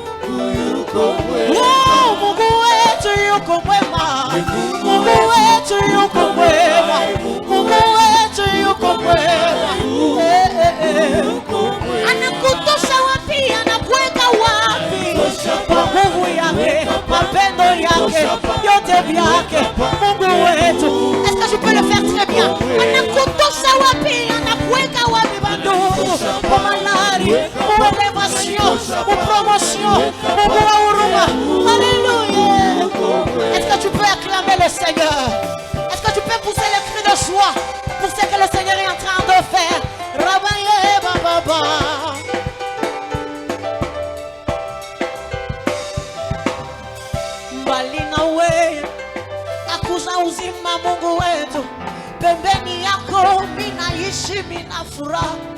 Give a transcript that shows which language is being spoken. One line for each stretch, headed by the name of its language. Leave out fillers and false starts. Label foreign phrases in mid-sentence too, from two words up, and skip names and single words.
Swahili: Oh, Mungu wetu yuko mwema, Mungu wetu yuko mwema, Mungu wetu yuko mwema. Anakutosha wapi, anakuweka wapi? Kwa nguvu yake, mapendo yake, yote vyake, Mungu wetu.
French: Est-ce que je peux le faire très bien?
Swahili: Anakutosha wapi, anakuweka wapi bandugu? Kwa malari, kwa elevation, kwa promotion, kwa huruma.
French: Alléluia. Est-ce que tu peux acclamer le Seigneur? Est-ce que tu peux pousser les cris de joie pour ce que le Seigneur est en train de faire? Rabaye baba.
Swahili: Mbali na wewe akuza uzima, Mungu wetu. Pembeni yako minaishi, mina furaha.